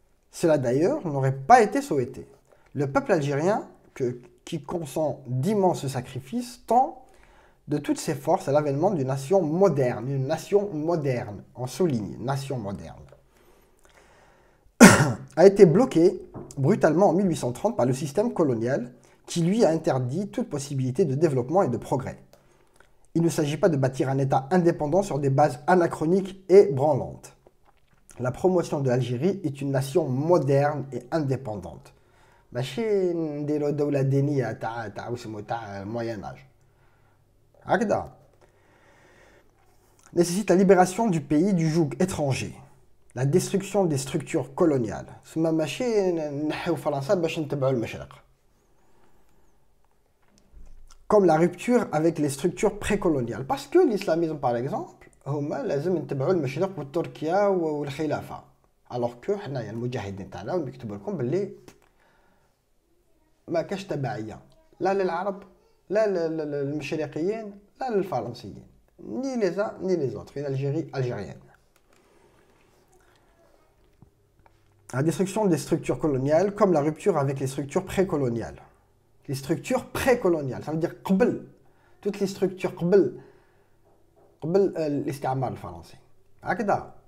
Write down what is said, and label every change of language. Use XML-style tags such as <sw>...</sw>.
<fr>Cela d'ailleurs n'aurait pas été souhaité. Le peuple algérien, qui consent d'immenses sacrifices, tend de toutes ses forces à l'avènement d'une nation moderne, on souligne, nation moderne, a été bloqué brutalement en 1830 par le système colonial qui lui a interdit toute possibilité de développement et de progrès. Il ne s'agit pas de bâtir un État indépendant sur des bases anachroniques et branlantes. La promotion de l'Algérie est une nation moderne et indépendante.</fr> <ar>ماشي نديرو دولة دينية تاع وسمو تاع Moyen Âge. هكذا.</ar> <fr>Nécessite la libération du pays du joug étranger. La destruction des structures coloniales.</fr> <ar>تسمى ماشي نحيو فرنسا باش نتبعو المشرق.</ar> <fr>Comme la rupture avec les structures précoloniales. Parce que l'islamisme, par exemple,</fr> <ar>هما لازم نتبعوا المشرق وتركيا والخلافة.</ar> <fr>Alors que</fr> <ar>حنايا المجاهدين تاعنا يكتبوا لكم باللي ما كاش تبعية لا للعرب لا للمشرقيين لا للفرنسيين.</ar> <fr>Ni les uns ni les autres. Une Algérie algérienne. La destruction des structures coloniales comme la rupture avec les structures précoloniales. Les structures précoloniales, ça veut dire</fr> <ar>قبل.</ar> <fr>Toutes les structures</fr> <ar>قبل الاستعمار الفرنسي. هكذا.</ar>